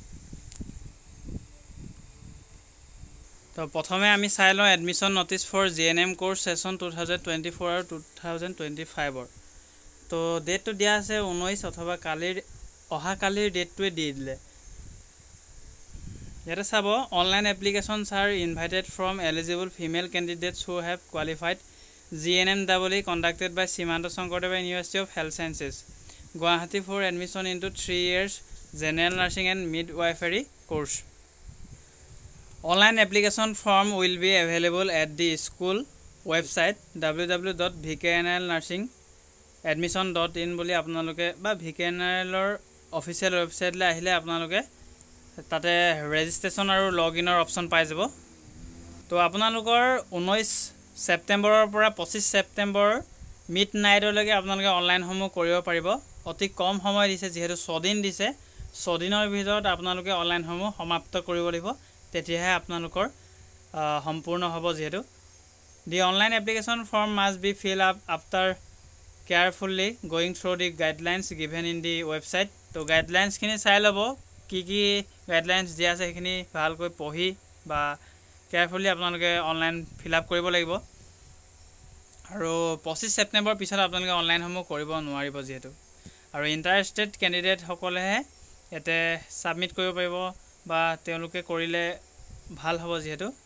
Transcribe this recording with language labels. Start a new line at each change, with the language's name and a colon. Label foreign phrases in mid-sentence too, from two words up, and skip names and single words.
Assamese: তো প্ৰথমে আমি চাই লওঁ
English: admission notice for GNM course session
Assamese: 2024 আৰু 2025 ৰ তো ডেটটো দিয়া আছে 19 অথবা কালিৰ অহা কালিৰ ডেটটোৱে দি দিলে ইয়াতে চাব
English: online applications are invited from eligible female candidates who have qualified GNMEE conducted by Simanta Sankaradeva University of Health Sciences Guwahati for admission into 3 years general nursing and midwifery course Online application form will be available at the school website
Assamese: www.vknilnursing.admission.in বুলি আপোনালোকে বা VKNIL ৰ
English: official websiteলৈ
Assamese: আহিলে আপোনালোকে তাতে ৰেজিষ্ট্ৰেচন আৰু লগইনৰ অপচন পাই যাব তো আপোনালোকৰ 19 সেপ্টেম্বৰৰ পৰা 25 সেপ্টেম্বৰ মিডনাইটলৈকে আপোনালোকে অনলাইন সমূহ কৰিব পাৰিব অতি কম সময় দিছে যেহেতু 6 দিন দিছে 6 দিনৰ ভিতৰত আপোনালোকে অনলাইন সমূহ সমাপ্ত কৰিব লাগিব তেতিয়াহে আপোনালোকৰ সম্পূৰ্ণ হ'ব যেহেতু
English: the online application form must be filled up after carefully going through the guidelines given in the website
Assamese: তো গাইডলাইনস খিনি চাই লব কি গাইডলাইনস দিয়া আছে সেইখিনি ভালকৈ পঢ়ি বা কেয়াৰফুলি আপোনালোকে
English: online fill up
Assamese: কৰিব লাগিব আৰু 25 সেপ্টেম্বৰ পিছত আপোনালোকে অনলাইন সমূহ কৰিব নোৱাৰিব যেহেতু আৰু
English: interested candidate
Assamese: সকলেহে এতে সাবমিট কৰিব পাৰিব বা তেওঁলোকে কৰিলে ভাল হ'ব যেহেতু